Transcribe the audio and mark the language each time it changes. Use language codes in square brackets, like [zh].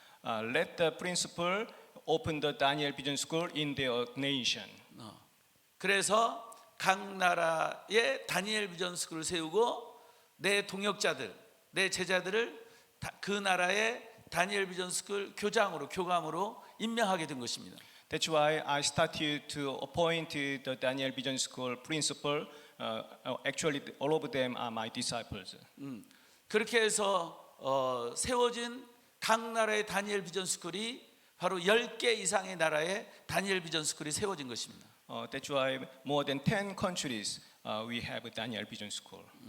[en] Let the principal open the Daniel Vision School in their nation. [ko] 그래서 각 나라의 다니엘 비전 스쿨을 세우고 내 동역자들, 내 제자들을 그 나라의 다니엘 비전 스쿨 교장으로 교감으로 임명하게 된 것입니다. [en] That's why I started to appoint the Daniel Vision School principal. Actually, all of them are my disciples. [ko] 그렇게 해서 세워진 각 나라의 다니엘 비전 스쿨이 바로 10개 이상의 나라의 다니엘 비전 스쿨이 세워진 것입니다. [en] That's why more than 10 countries we have Daniel Vision School.